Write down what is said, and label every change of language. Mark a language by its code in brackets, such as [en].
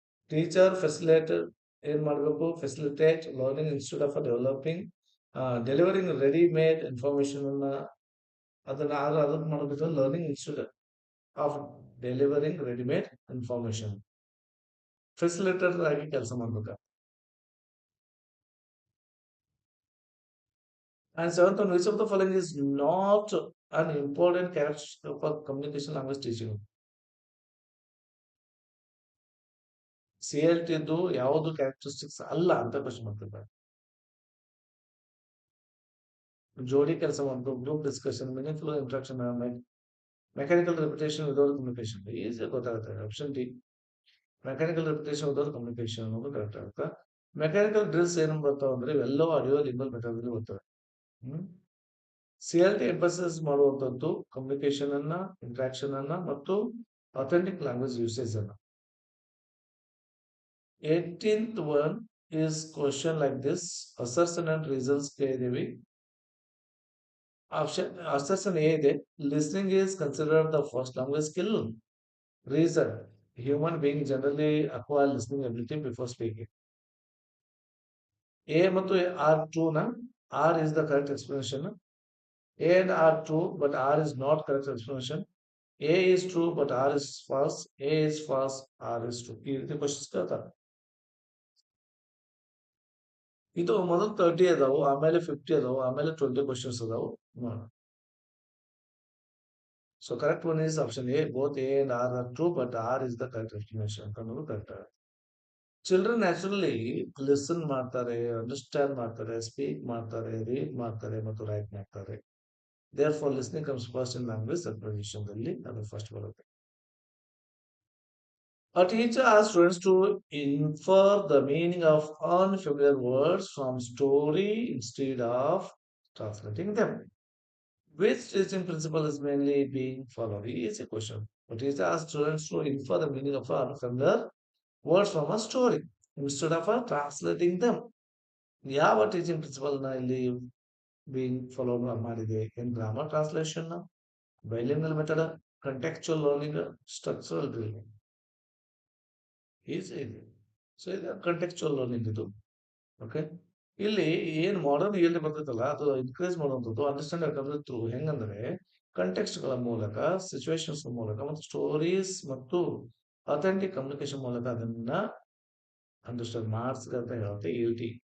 [kn] Teacher ಫೆಸಿಲೇಟರ್ ಏನ್ ಮಾಡಬೇಕು? Facilitate learning institute of developing delivering ready made information ಅನ್ನ, ಅದನ್ನ ಮಾಡಬೇಕು learning institute of delivering ready made information, facilitator ಆಗಿ ಕೆಲಸ ಮಾಡ್ಬೇಕು. [en] And 7th one, which of the following is not an important characteristic of communication language teaching? [kn] CLT ಯಾವುದು characteristics ಅಲ್ಲ ಅಂತ question ಮಾಡ್ತಿದ್ದಾರೆ. ಜೋಡಿ ಕೆಲಸ ಒಂದು, group discussion, meaningful interaction, mechanical repetition without communication. Easy ಗೊತ್ತಾಗುತ್ತೆ. Option D, mechanical repetition without communication ಅನ್ನೋದು correct ಆಗುತ್ತೆ. ಮೆಕ್ಯಾನಿಕಲ್ ಡ್ರಿಲ್ಸ್ ಏನ್ ಬರ್ತಾವ ಅಂದ್ರೆ ಇವೆಲ್ಲವೂ ಆಡಿಯೋ ಲಿಂಗಲ್ ಮೆಥಡ್ ಅಲ್ಲಿ ಬರ್ತವೆ. CLT ಎಂಫಸಿಸ್ ಮಾಡುವಂಥದ್ದು ಕಮ್ಯುನಿಕೇಶನ್ ಅನ್ನ, ಇಂಟ್ರಾಕ್ಷನ್ ಅನ್ನ ಮತ್ತು ಅಥೆಂಟಿಕ್ ಲ್ಯಾಂಗ್ವೇಜ್ ಯೂಸೇಜ್ ಅನ್ನ. [en] 18th one is question like this. Assertion and reasons [kn] ಕೇಳಿದೀವಿ. [en] Assertion A ಇದೆ. Listening is considered the first language skill. Reason. Human being generally acquire listening ability before speaking. A ಮತ್ತು R true na? R is the correct explanation. A and R true, but R is not correct explanation. A is true, but R is false. A is false, R is true. [kn] ಈ ರೀತಿ questions ಕೇಳ್ತಾರೆ. ಇದು ಮೊದಲು 30 ಅದಾವು, ಆಮೇಲೆ 50 ಅದಾವು, ಆಮೇಲೆ 20 questions ಅದಾವು. [en] So correct one is option A. Both A and R are true, but R is the correct explanation. [kn] ಅನ್ನೋದು correct. ಚಿಲ್ಡ್ರನ್ ನ್ಯಾಚುರಲಿ ಲಿಸನ್ ಮಾಡ್ತಾರೆ, ಅಂಡರ್ಸ್ಟ್ಯಾಂಡ್ ಮಾಡ್ತಾರೆ, ಸ್ಪೀಕ್ ಮಾಡ್ತಾರೆ, ರೀಡ್ ಮಾಡ್ತಾರೆ ಮತ್ತು ರೈಟ್ ಮಾಡ್ತಾರೆ. [en] therefore listening comes first in language ಅಕ್ವಿಸಿಷನ್ದಲ್ಲಿ [kn] ಅದು first ಬರುತ್ತೆ. [en] A teacher asks students to infer the meaning of unfamiliar words from story instead of translating them. Which teaching principle is mainly being followed? Is a question. A teacher asks students to infer the meaning of unfamiliar words from a story instead of translating them. [kn] ಯಾವ teaching principal ನ ಇಲ್ಲಿ being follow ಮಾಡಿದೆ? [en] In grammar translation, bilingual method, contextual learning, structural learning. Easy ಇದೆ. [kn] So ಇದು ಕಂಟೆಕ್ಚುಯಲ್ learning ಇದು. Okay, ಇಲ್ಲಿ ಏನ್ modern ಎಲ್ಲಿ ಬರ್ತೈತಲ್ಲ ಅದು ಎನ್ಕರೇಜ್ ಮಾಡುವಂಥದ್ದು ಅಂಡರ್ಸ್ಟ್ಯಾಂಡ್ ಯಾಕಂದ್ರೆ ಥ್ರೂ ಹೆಂಗಂದ್ರೆ ಕಂಟೆಕ್ಸ್ಟ್ಗಳ ಮೂಲಕ, ಸಿಚುವೇಶನ್ಸ್ ಮೂಲಕ ಮತ್ತು ಸ್ಟೋರೀಸ್ ಮತ್ತು ಅಥೆಂಟಿಕ್ ಕಮ್ಯುನಿಕೇಶನ್ ಮೂಲಕ ಅದನ್ನ ಅಂಡರ್ಸ್ಟ್ಯಾಂಡ್ ಮಾಡಿಸ್ಕಂತ ಹೇಳುತ್ತೆ ELT.